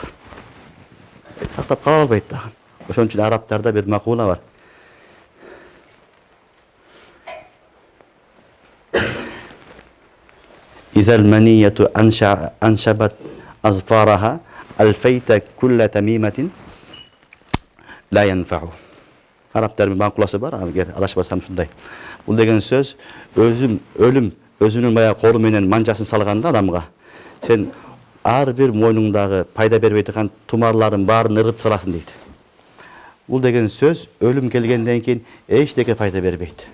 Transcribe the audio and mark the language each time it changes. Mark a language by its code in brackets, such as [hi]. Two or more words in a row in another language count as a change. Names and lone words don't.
[ky] Сактап кала албайт дагы. Ошон үчүн арабтарда бир макула бар. [ar] إذا المنية أنشبت أظفارها ألفيت كل تميمة لا تنفع. [ky] Арабтар бир макуласы бар, эгер адашпасам ушундай. Бул деген сөз өлүм өзүнүн баягы кору менен манчасын салганда адамга сен ар бир мойнуңдагы пайда бербей турган тумарлардын баарын ыргып саласың дейт. Бул деген сөз өлүм келгенден кийин эчтеке пайда бербейт.